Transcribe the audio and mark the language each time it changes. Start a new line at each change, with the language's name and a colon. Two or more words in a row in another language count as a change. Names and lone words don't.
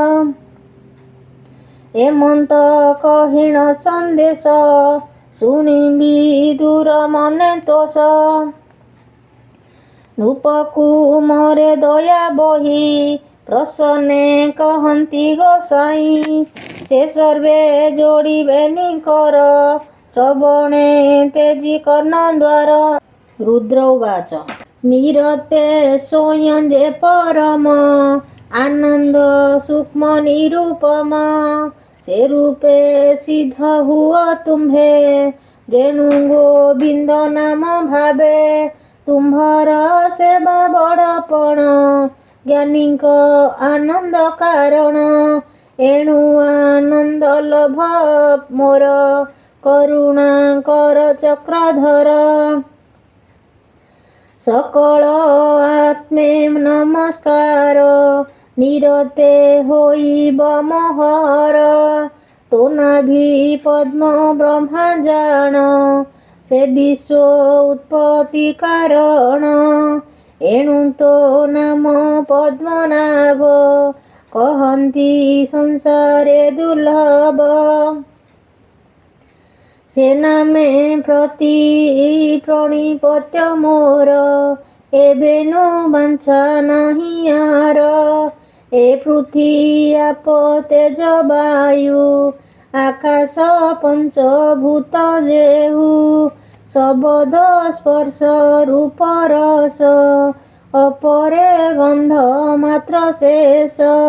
Odia: ଏମନ୍ତ କହିଣ ସନ୍ଦେଶ ଶୁଣିବି ଦୂର ମନେ ତୋଷ ରୂପକୁ ମୋରେ ଦୟା ବହି ପ୍ରସନ୍ନେ କହନ୍ତି ଗୋସାଇଁ ସେ ସର୍ବେ ଯୋଡ଼ିବେ ନିକର ଶ୍ରବଣେ ତେଜି କର୍ଣ୍ଣ ଦ୍ୱାର ରୁଦ୍ର ଉବାଚ ନିରତେ ସ୍ୱୟଂ ଯେ ପରମ ଆନନ୍ଦ ସୂକ୍ଷ୍ମ ନିରୂପମ ସେ ରୂପେ ସିଦ୍ଧ ହୁଆ ତୁମ୍ଭେ ଯେଣୁ ଗୋବିନ୍ଦ ନାମ ଭାବେ ତୁମ୍ଭର ସେବା ବଡ଼ପଣ ଜ୍ଞାନୀକ ଆନନ୍ଦ କାରଣ ଏଣୁ ଆନନ୍ଦ ଲଭ ମୋର କରୁଣା କର ଚକ୍ରଧର ସକଳ ଆତ୍ମେ ନମସ୍କାର ନିରତେ ହୋଇବ ମୋହର ତୋ ନାଭି ପଦ୍ମ ବ୍ରହ୍ମା ଜାଣ ସେ ବିଶ୍ୱ ଉତ୍ପତ୍ତି କାରଣ ଏଣୁ ତୋ ନାମ ପଦ୍ମନାଭ କହନ୍ତି ସଂସାରେ ଦୁର୍ଲଭ। ସେ ନାମେ ପ୍ରତି ପ୍ରଣିପତ୍ୟ ମୋର, ଏବେନୁ ବାଞ୍ଛା ନାହିଁ ଆର। ଏ ପୃଥ୍ୱୀ ଆପ ତେଜ ବାୟୁ ଆକାଶ ପଞ୍ଚଭୂତ ଯେହୁ, ଶବଦ ସ୍ପର୍ଶ ରୂପ ରସ ଅପରେ ଗନ୍ଧ ମାତ୍ର ଶେଷ।